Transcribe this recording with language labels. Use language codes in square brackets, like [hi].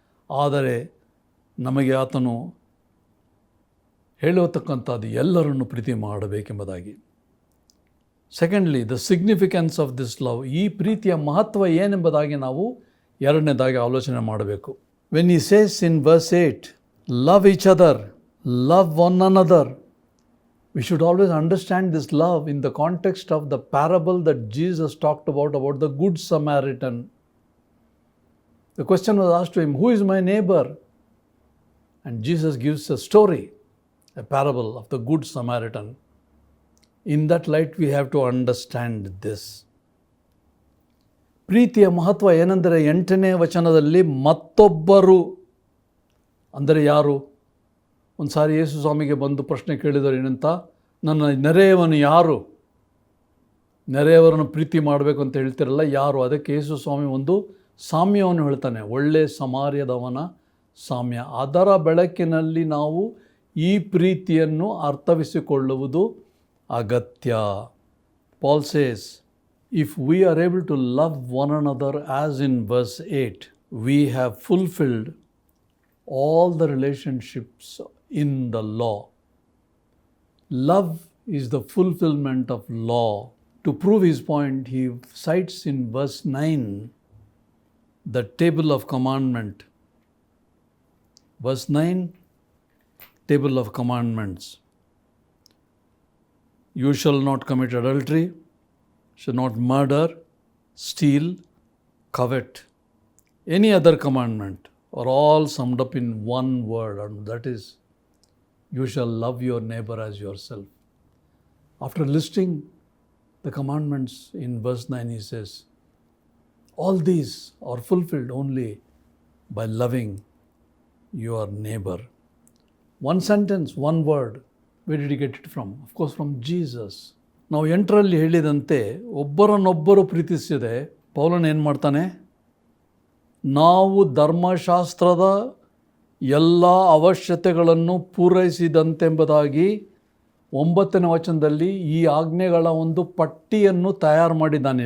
[kn] ಆದರೆ ನಮಗೆ ಆತನು ಹೇಳತಕ್ಕಂಥದ್ದು ಎಲ್ಲರನ್ನು ಪ್ರೀತಿ ಮಾಡಬೇಕೆಂಬುದಾಗಿ. [en] Secondly, the significance of this love. [kn] ಈ ಪ್ರೀತಿಯ ಮಹತ್ವ ಏನೆಂಬುದಾಗಿ ನಾವು 2ನೇದಾಗಿ ಆಲೋಚನೆ ಮಾಡಬೇಕು. [en] When he says in verse 8, love each other, love one another, we should always understand this love in the context of the parable that Jesus talked about the Good Samaritan. The question was asked to him, who is my neighbor? And Jesus gives a story, a parable of the Good Samaritan. In that light we have to understand this. [kn] ಪ್ರೀತಿಯ ಮಹತ್ವ ಏನೆಂದರೆ 8ನೇ ವಚನದಲ್ಲಿ ಮತ್ತೊಬ್ಬರು ಅಂದರೆ ಯಾರು? ಒಂದು ಸಾರಿ ಯೇಸು ಸ್ವಾಮಿಗೆ ಬಂದು ಪ್ರಶ್ನೆ ಕೇಳಿದರು ಏನಂತ, ನನ್ನ ನೆರೆಯವನು ಯಾರು? ನೆರೆಯವರನ್ನು ಪ್ರೀತಿ ಮಾಡಬೇಕು ಅಂತ ಹೇಳ್ತಿರಲ್ಲ, ಯಾರು? ಅದಕ್ಕೆ ಯೇಸು ಸ್ವಾಮಿ ಒಂದು ಸಾಮ್ಯವನ್ನು ಹೇಳ್ತಾನೆ, ಒಳ್ಳೆ ಸಮಾರ್ಯದವನ ಸಾಮ್ಯ. ಅದರ ಬೆಳಕಿನಲ್ಲಿ ನಾವು ಈ ಪ್ರೀತಿಯನ್ನು ಅರ್ಥವಿಸಿಕೊಳ್ಳುವುದು ಅಗತ್ಯ. [en] Paul says, if we are able to love one another as in verse 8, we have fulfilled all the relationships in the law. Love is the fulfillment of law. To prove his point, he cites in verse 9 the table of commandment. Verse 9, table of commandments. You shall not commit adultery, shall not murder, steal, covet. Any other commandment are all summed up in one word, and that is, you shall love your neighbor as yourself. After listing the commandments in verse 9, he says, all these are fulfilled only by loving your neighbor. One sentence, one word. Where did he get it from? Of course, from Jesus. [kn] ನಾವು 8ರಲ್ಲಿ ಹೇಳಿದಂತೆ ಒಬ್ಬರನ್ನೊಬ್ಬರು ಪ್ರೀತಿಸಿದೆ ಪೌಲನ್ ಏನು ಮಾಡ್ತಾನೆ? ನಾವು ಧರ್ಮಶಾಸ್ತ್ರದ ಎಲ್ಲ ಅವಶ್ಯಕತೆಗಳನ್ನು ಪೂರೈಸಿದಂತೆಂಬುದಾಗಿ 9ನೇ ವಚನದಲ್ಲಿ ಈ ಆಜ್ಞೆಗಳ ಒಂದು ಪಟ್ಟಿಯನ್ನು ತಯಾರು ಮಾಡಿದ್ದಾನೆ.